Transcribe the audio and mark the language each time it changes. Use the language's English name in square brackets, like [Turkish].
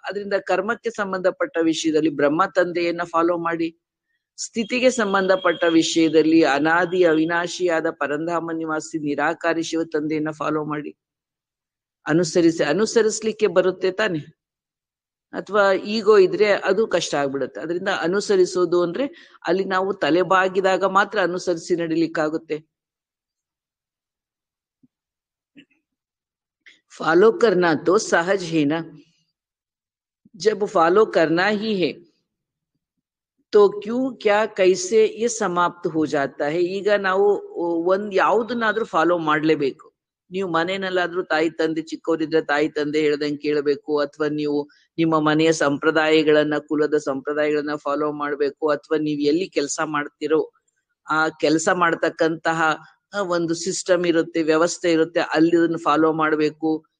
[Kannada] ಅದರಿಂದ ಕರ್ಮಕ್ಕೆ ಸಂಬಂಧಪಟ್ಟ ವಿಷಯದಲ್ಲಿ ಬ್ರಹ್ಮ ತಂದೆಯನ್ನ ಫಾಲೋ ಮಾಡಿ, ಸ್ಥಿತಿಗೆ ಸಂಬಂಧಪಟ್ಟ ವಿಷಯದಲ್ಲಿ ಅನಾದಿ ಅವಿನಾಶಿಯಾದ ಪರಂಧಾಮ ನಿವಾಸಿ ನಿರಾಕಾರಿ ಶಿವ ತಂದೆಯನ್ನ ಫಾಲೋ ಮಾಡಿ. ಅನುಸರಿಸ್ಲಿಕ್ಕೆ ಬರುತ್ತೆ ತಾನೆ, ಅಥವಾ ಈಗೋ ಇದ್ರೆ ಅದು ಕಷ್ಟ ಆಗ್ಬಿಡುತ್ತೆ. ಅದರಿಂದ ಅನುಸರಿಸೋದು ಅಂದ್ರೆ ಅಲ್ಲಿ ನಾವು ತಲೆಬಾಗಿದಾಗ ಮಾತ್ರ ಅನುಸರಿಸಿ ನಡಿಲಿಕ್ಕಾಗುತ್ತೆ. [Hindi] फॉलो करना तो सहज है ना, जब फॉलो करना ही है तो क्यों क्या कैसे ये समाप्त हो जाता है. [Kannada] ಈಗ ನಾವು ಯಾವ್ದನ್ನಾದ್ರೂ ಫಾಲೋ ಮಾಡ್ಲೇಬೇಕು. ನೀವು ಮನೆಯಲ್ಲಾದ್ರೂ ತಾಯಿ ತಂದೆ ಚಿಕ್ಕವರಿದ್ರೆ ತಾಯಿ ತಂದೆ ಹೇಳ್ದಂಗೆ ಕೇಳಬೇಕು, ಅಥವಾ ನೀವು ನಿಮ್ಮ ಮನೆಯ ಸಂಪ್ರದಾಯಗಳನ್ನ ಕುಲದ ಸಂಪ್ರದಾಯಗಳನ್ನ ಫಾಲೋ ಮಾಡ್ಬೇಕು, ಅಥವಾ ನೀವು ಎಲ್ಲಿ ಕೆಲಸ ಮಾಡ್ತಿರೋ ಆ ಕೆಲಸ ಮಾಡ್ತಕ್ಕಂತಹ ಒಂದು ಸಿಸ್ಟಮ್ ಇರುತ್ತೆ, ವ್ಯವಸ್ಥೆ ಇರುತ್ತೆ, ಅಲ್ಲಿ ಅದನ್ನ ಫಾಲೋ ಮಾಡ್ಬೇಕು.